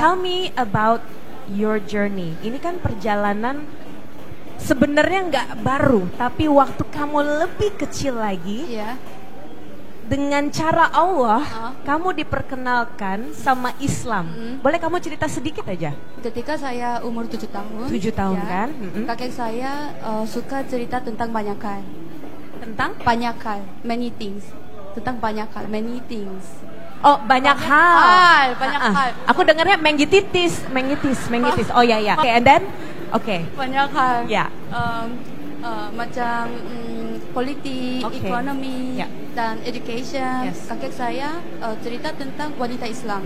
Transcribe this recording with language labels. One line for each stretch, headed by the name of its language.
English: tell me about your journey.
Indonesian: Ini kan perjalanan sebenarnya nggak baru, tapi waktu kamu lebih kecil lagi, Iya. dengan cara Allah, kamu kamu diperkenalkan sama Islam. Boleh kamu cerita sedikit aja? Ketika saya umur 7 tahun. 7 tahun ya, kan? Kakek saya suka cerita tentang banyak hal. Tentang? Banyak hal,
English: many things.
Indonesian: Tentang banyak hal,
English: many things.
Indonesian: Oh, banyak hal. Banyak Ah, ah. hal. Aku dengarnya mengitis. Oh ya. Oke,
English: and then?
Indonesian: Oke. Banyak hal. Ya. Macam politik, Oke. ekonomi, Ya. dan education.
English: Yes.
Indonesian: Kakek saya cerita tentang wanita Islam.